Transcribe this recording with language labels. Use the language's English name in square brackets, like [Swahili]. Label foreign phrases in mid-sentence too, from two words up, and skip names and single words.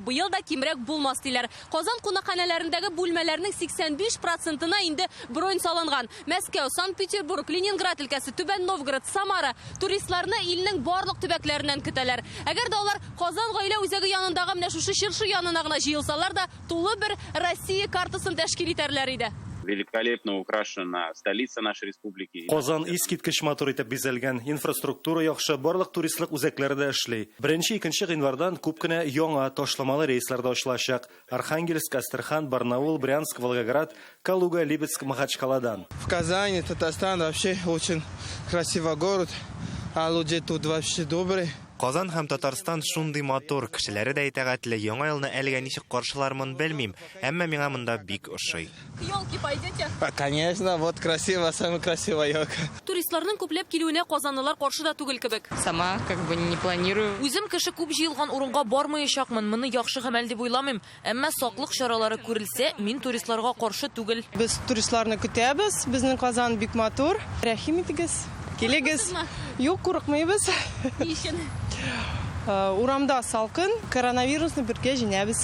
[Tatar] Быел да кимрәк булмас диләр. Казан кунакханәләрендәге бүлмәләрнең 85%-на инде бронь салынган. Мәскәү, Санкт-Петербург, Ленинград өлкәсе, Түбән Новгород, Самара туристларны илнең барлык төбәкләреннән көтәләр. Әгәр дә алар Казан гаилә үзәге янындагы менә шушы чыршы янына гына җыелсалар да, тулы бер Россия картасын тәшкил итәрләр иде. [Russian] Великолепно украшена столица нашей республики. [Tatar] Казан искиткеч матур итеп бизәлгән, инфраструктура яхшы, барлык туристлык үзәкләре дә эшли. 1-2 гыйнвардан күп кенә яңа ташламалы рейслар да ачылачак. Архангельск, Астрахань, Барнаул, Брянск, Волгоград, Калуга, Липецк, Махачкаладан. [Russian] В Казани, Татарстан вообще очень красивый город, а люди тут вообще добрые. [Tatar] Казан һәм Татарстан шундый матур, кешеләре дә итәгатьле, яңа елны әлегә ничек каршылармын белмим, әмма миңа монда бик ошый. [Russian] Елки пойдете? Конечно, вот красиво, самая красивая елка. [Tatar] Туристларның күпләп килүенә казанлылар каршы да түгел кебек. [Russian] Сама как бы не планирую. [Tatar] Үзем кеше күп җыелган урынга бармаячакмын, моны яхшы гамәл дип уйламыйм. Әмма саклык чаралары күрелсә, мин туристларга каршы түгел. Без туристларны көтәбез, безнең Казан бик матур. Рәхим итегез, килегез. Юк, курыкмыйбыз. Урамда салкын, коронавирусны бергә җиңәбез.